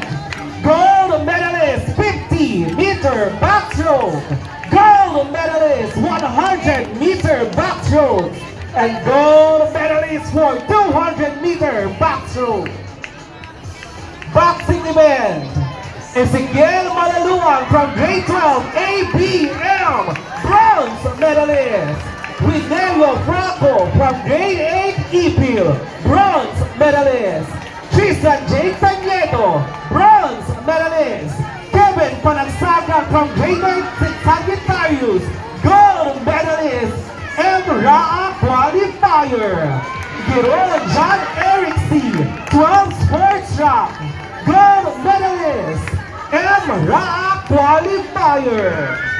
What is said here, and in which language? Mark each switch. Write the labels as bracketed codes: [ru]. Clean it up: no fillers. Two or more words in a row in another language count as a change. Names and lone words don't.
[en] Gold medalist 50-meter backstroke. Gold medalist 100-meter backstroke. And gold medalist for 200-meter backstroke. Boxing event. Ezekiel Malaluan from grade 12 ABM bronze medalist. Widelio Franco from grade 8 EPIL bronze medalist. Tristan J. Tanieto bronze medalist. Kevin Panagsaga from grade 9 Sagittarius gold medalist and Raa qualifier. Giro John Eric C. 12 sports track gold medalist and Raa qualifier.